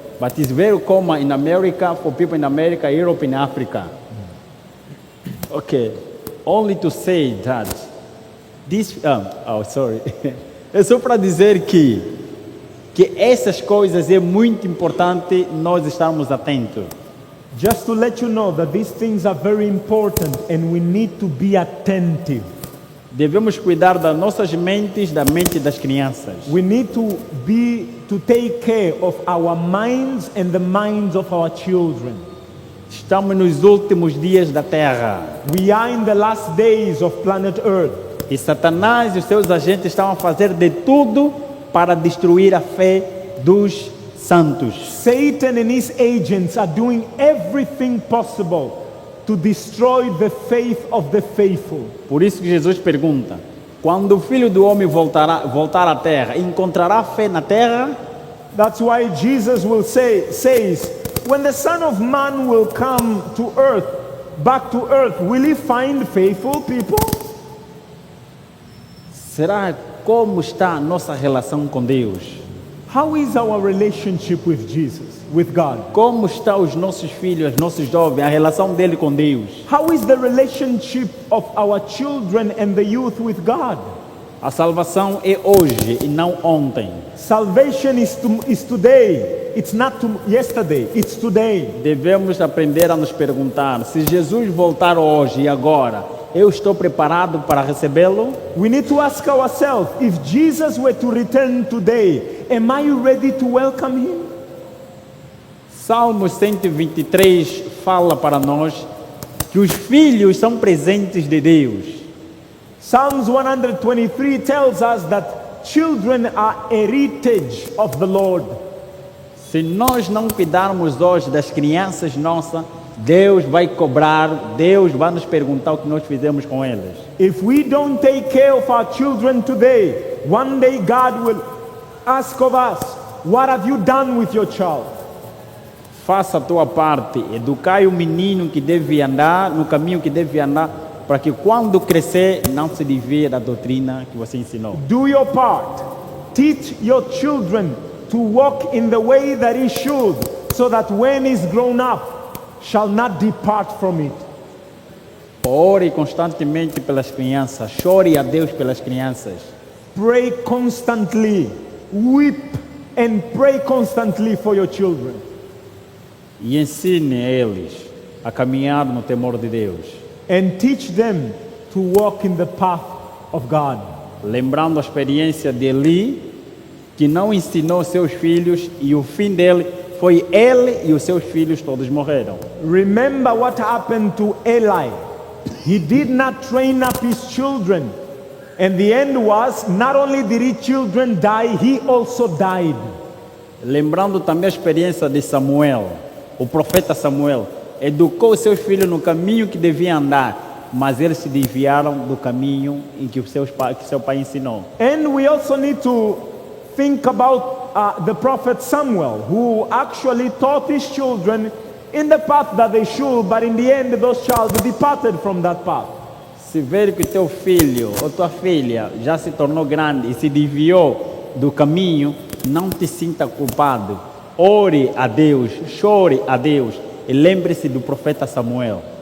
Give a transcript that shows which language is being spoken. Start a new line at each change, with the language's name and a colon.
English: but it's very common in America for people in America, Europe, and Africa. Okay, only to say that this. Sorry.
Portuguese: É só para dizer que essas coisas é muito importante nós estarmos atentos.
English: Just to let you know that these things are very important and we need to be attentive.
Portuguese: Devemos cuidar das nossas mentes, da mente das crianças.
English: We need to take care of our minds and the minds of our children.
Portuguese: Estamos nos últimos dias da Terra.
English: We are in the last days of planet Earth.
Portuguese: E Satanás e os seus agentes estão a fazer de tudo para destruir a fé dos santos.
English: Satan and his agents are doing everything possible to destroy the faith of the faithful.
Portuguese: Por isso que Jesus pergunta: quando o Filho do Homem voltar à Terra, encontrará fé na Terra?
English: That's why Jesus says, when the Son of Man will come to earth, back to earth, will he find faithful people?
Portuguese: Será como está a nossa relação com Deus?
English: How is our relationship with Jesus, with God?
Portuguese: Como estão os nossos filhos, nossos jovens, a relação dele com Deus?
English: How is the relationship of our children and the youth with God?
Portuguese: A salvação é hoje e não ontem.
English: Salvation is today. It's not yesterday. It's today.
Portuguese: Devemos aprender a nos perguntar: se Jesus voltar hoje e agora, eu estou preparado para recebê-lo?
English: We need to ask ourselves, if Jesus were to return today, am I ready to welcome him?
Portuguese: Salmo 123 fala para nós que os filhos são presentes de Deus.
English: Psalms 123 tells us that children are heritage of the Lord.
Portuguese: Se nós não cuidarmos hoje das crianças nossas, Deus vai cobrar, Deus vai nos perguntar o que nós fizemos com elas.
English: If we don't take care of our children today, one day God will ask of us, what have you done with your child?
Portuguese: Faça a tua parte, educai o menino que deve andar, no caminho que deve andar, para que quando crescer não se desvie da doutrina que você ensinou.
English: Do your part. Teach your children to walk in the way that he should, so that when he's grown up, shall not depart from it.
Portuguese: Ore constantemente pelas crianças, chore a Deus pelas crianças.
English: Pray constantly, weep and pray constantly for your children.
Portuguese: E ensine a eles a caminhar no temor de Deus.
English: And teach them to walk in the path of God.
Portuguese: Lembrando a experiência de Eli, que não ensinou seus filhos e o fim dele foi ele e os seus filhos todos morreram.
English: Remember what happened to Eli. He did not train up his children. And the end was, not only did his children die, he also died.
Portuguese: Lembrando também a experiência de Samuel, o profeta Samuel, educou seus filhos no caminho que deviam andar, mas eles se desviaram do caminho em que seu pai ensinou.
English: And we also need to think about the prophet Samuel, who actually taught his children in the path that they should, but in the end those children departed from that path.
Portuguese: Se ver que teu filho ou tua filha já se tornou grande e se desviou do caminho, não te sinta culpado. Ore a Deus, chore a Deus e lembre-se do profeta Samuel.